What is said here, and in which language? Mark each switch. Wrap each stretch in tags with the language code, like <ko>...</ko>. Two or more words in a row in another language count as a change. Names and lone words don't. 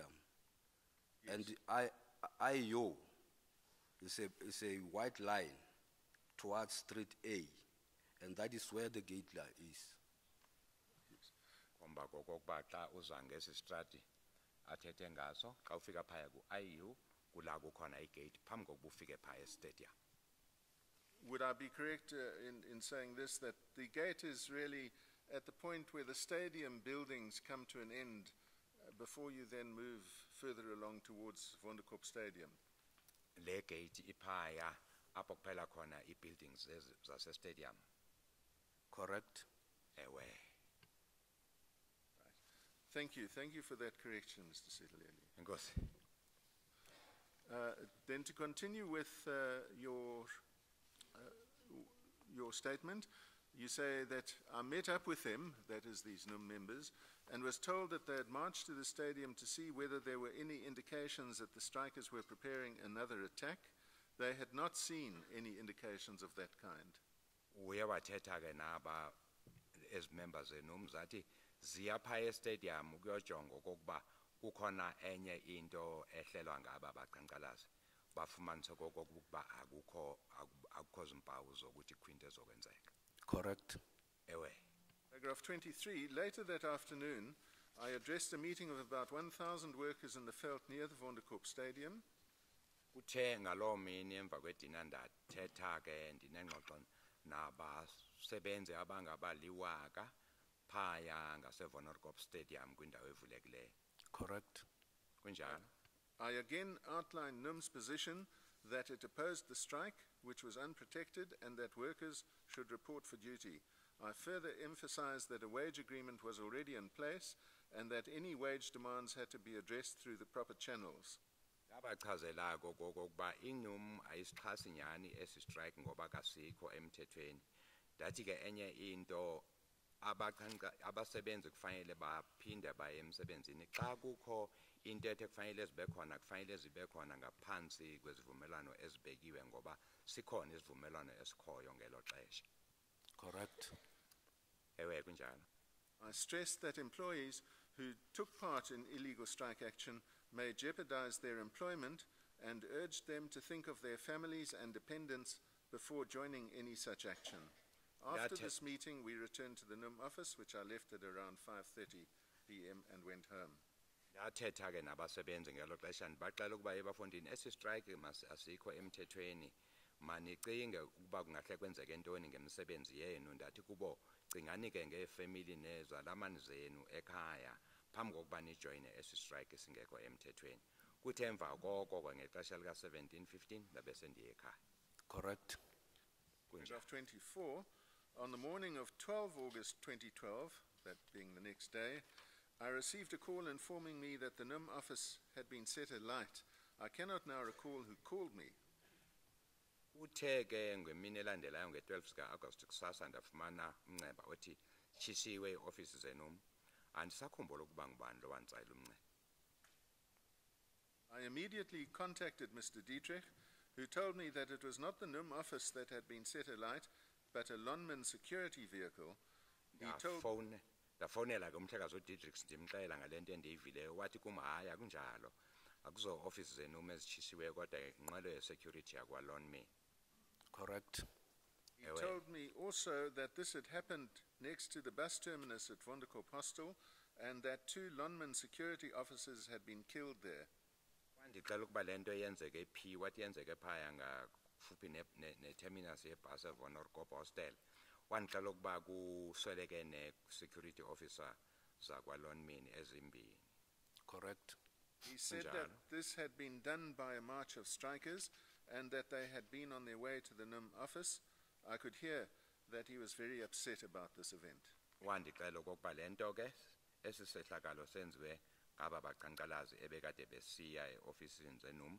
<en>Yes. And IO is a white line towards street A, and that is where the gate is.</en> <xh>Komba kokokuba xa uza ngesi strati athethe ngaso xa ufika phaya ku IU kula kukhona igate phambi kokuba ufike phaya estadium.</xh> <en>Would I be correct in saying this, that the gate is really at the point where the stadium buildings come to an end before you then move further along towards Vonderkop Stadium?</en> <xh>Le gate iphaya apho kuphela khona i-buildings zase stadium.</xh> <en>Correct?</en> <xh>Ewe.</xh> <en>Thank you for that correction, Mr. Sitaleli.</en> <xh>Enkosi.</xh> <en>Then to continue with your statement, you say that I met up with them, that is these NUM members, and was told that they had marched to the stadium to see whether there were any indications that the strikers were preparing another attack. They had not seen any indications of that kind.</en> <xh>Uye wathetha ke naba</xh> <en>as members</en> <xh>zenum zathi ziya phaya estadium ukuyojonga okokuba kukhona enye into ehlelwa ngaba baqhankqalazi bafumanise okokuba akukho zimpawu zokuthi ikhwinto ezokwenzeka.</xh> <en>Correct.</en> <xh>Ewe.</xh> <en>Paragraph 23, later that afternoon, I addressed a meeting of about 1,000 workers in the veld near the Vonderkop Stadium.</en> <xh>Kuthe ngaloo mini emva kwedina ndathetha ke ndinengxoxo nabasebenzi abangabaliwaka phaya ngaseVonderkop Stadium kwindawo evulekileyo.</xh> <en>Correct.</en> <xh>Kunjalo.</xh> <en>I again outlined NUM's position that it opposed the strike, which was unprotected, and that workers should report for duty. I further emphasized that a wage agreement was already in place and that any wage demands had to be addressed through the proper channels.</en> <xh>Abachazela kokokuba inum ayisixhasi nyani esi strike ngoba kasikho emthethweni. Ndathi ke enye into abasebenzi kufanele baphinde baye emsebenzini xa kukho intethe kufanele zibe khona kufanele zibe khona ngaphansi kwezivumelwano ezibekiwe ngoba sikhona isivumelwano esikhoyo ngelo xesha.</xh> <en>Correct.</en> <xh>Ewe kunjalo.</xh> <en>I stressed that employees who took part in illegal strike action may jeopardize their employment and urged them to think of their families and dependents before joining any such action. After this meeting, we returned to the NUM office, which I left at around 5:30 p.m. and went home.</en> <xh>Ndathetha ke nabasebenzi ngelo xesha ndibaxela ukuba ebafundini esi strike asikho emthethweni manicinge ukuba kungahle kwenzeke ntoni ngemsebenzi yenu ndathi kubo cingani ke ngefamily nezalamani zenu ekhaya phambi kokuba nijoyine esi strike esingekho emthethweni. Kuthi emva koko ngexesha lika 17-15 ndabe sendiye ekhaya.</xh> <en>Correct. Paragraph 24, on the morning of 12 August 2012, that being the next day, I received a call informing me that the NUM office had been set alight. I cannot now recall who called me.</en> <xh>Uthe ke ngemini elandelayo nge-12 zika-August kusasa ndafumana umnxeba othi tshisiwe iofisi zeNUM. Andisakhumbula ukuba ngubani lo wantsayela umnxeba.</xh> <en>I immediately contacted Mr. Dietrich, who told me that it was not the NUM office that had been set alight, but a Lonman security vehicle. He told</en> <xh>Ndafonela ke umhlekazi uDidrix ndimxelela ngale nto endiyivileyo wathi kum hayi akunjalo. Akuzo office zeNUM ezitshisiweyo kodwa inqwelo ye-security yakwa-Lonman.</xh> <en>Correct. He told me also that this had happened next to the bus terminus at Vonderkorp Hostel and that 2 Lonman security officers had been killed there.</en> <xh>Wandixela ukuba le nto yenzeke phi, wathi yenzeke phaya ngafuphi ne-terminus yebhasi eVonderkorp Hostel. Wandixela ukuba kusweleke ne-security officer zakwa-Lonman ezimbini. Correct. He said that this had been done by a march of strikers and that they had been on their way to the NUM office. I could hear that he was very upset about this event. Wandixela okokuba le nto ke esi sehlakalo senziwe ngaba baqhankqalazi ebekade besiya eofisini zeNUM.</xh>